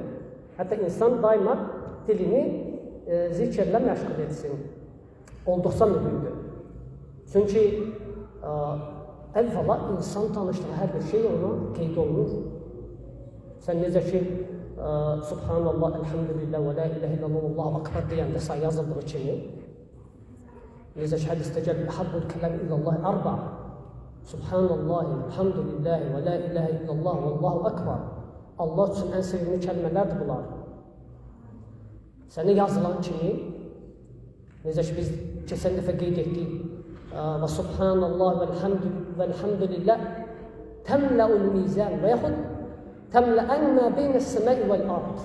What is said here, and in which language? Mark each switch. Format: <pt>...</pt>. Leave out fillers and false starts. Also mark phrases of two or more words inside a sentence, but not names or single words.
<az>Hətta insan daima dilini zikirlə məşğul etsin. Olduqca mühümdür. Çünki əvvəla insan danışdığı hər bir şey ona qeyd olunur. Sən necə ki,</az> <ar>سبحان الله الحمد لله ولا إله إلا الله الله أكبر</ar> <az>deyəndə sən yazıldığı kimi, necə ki, hədisdə gəlir,</az> <ar>أحب الكلام إلى الله أربع سبحان الله الحمد لله ولا إله إلا الله والله أكبر.</ar> <az>Allah üçün ən sevimli kəlmələrdir bunlar. Sənə yazılan kimi, necə ki, biz keçən dəfə qeyd etdik,</az> <ar>وسبحان الله والحمد لله تملأ الميزان</ar> <az>və yaxud</az> <ar>تملآن بين السماء والأرض.</ar>